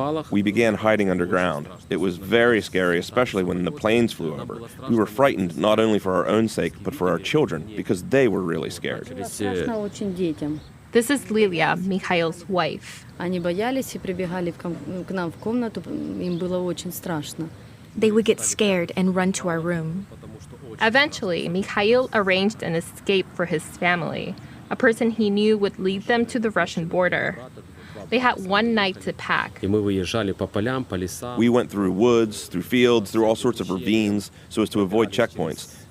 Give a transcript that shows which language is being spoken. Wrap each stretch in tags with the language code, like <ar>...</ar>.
<en>We began hiding underground. It was very scary, especially when the planes flew over. We were frightened not only for our own sake, but for our children, because they were really scared. This is Lilia, Mikhail's wife.</en> <ru>Они боялись и прибегали к нам в комнату, им было очень страшно.</ru> <en>They would get scared and run to our room. Eventually, Mikhail arranged an escape for his family, a person he knew would lead them to the Russian border. They had one night to pack. We went through woods, through fields, through all sorts of ravines, so as to avoid checkpoints.</en>